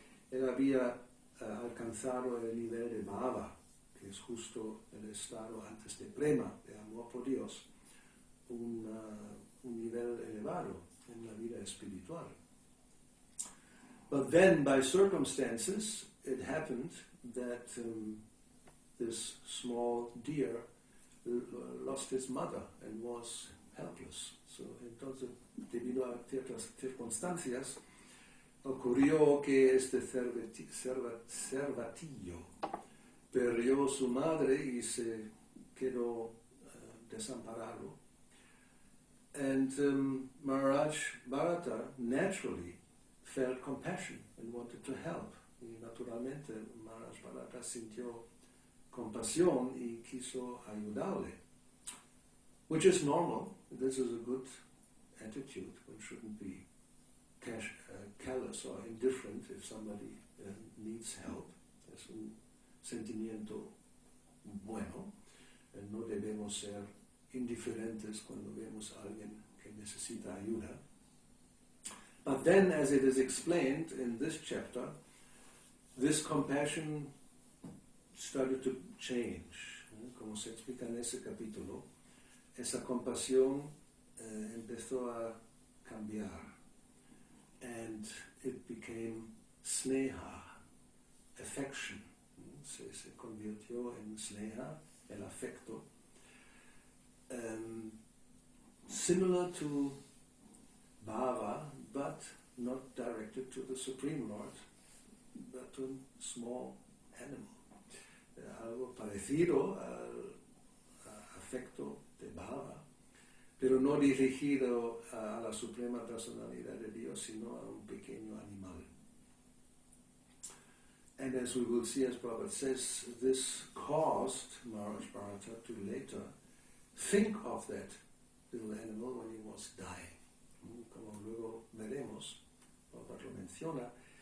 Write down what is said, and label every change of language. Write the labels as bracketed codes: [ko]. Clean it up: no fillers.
[es] Él había alcanzado el nivel de bhava, que es justo el estado antes de prema, de amor por Dios, un nivel elevado en la vida espiritual. [en] But then, by circumstances, it happened that this small deer lost his mother and was helpless. [es] So, entonces, debido a ciertas circunstancias, ocurrió que este cervatillo perdió su madre y se quedó desamparado. [en] And Maharaj Bharata naturally felt compassion and wanted to help. [es] Y naturalmente Maharaj Bharata sintió compasión y quiso ayudarle. [en] Which is normal. This is a good attitude. One shouldn't be callous or indifferent if somebody needs help. [es] Es un sentimiento bueno. No debemos ser indiferentes cuando vemos a alguien que necesita ayuda. [en] But then, as it is explained in this chapter, this compassion started to change. [es] Como se explica en ese capítulo, esa compasión empezó a cambiar. [en] And it became sneha, affection. [es] Se convirtió en sneha, el afecto. [en] Similar to bhava, but not directed to the Supreme Lord, but to a small animal. [es] Algo parecido al afecto de bhava, pero no dirigido a la Suprema Personalidad de Dios, sino a un pequeño animal. [en] And as we will see, as Prabhupada says, this caused Maharaj Bharata to later think of that little animal when he was dying. [es] Como luego veremos, Prabhupada lo menciona.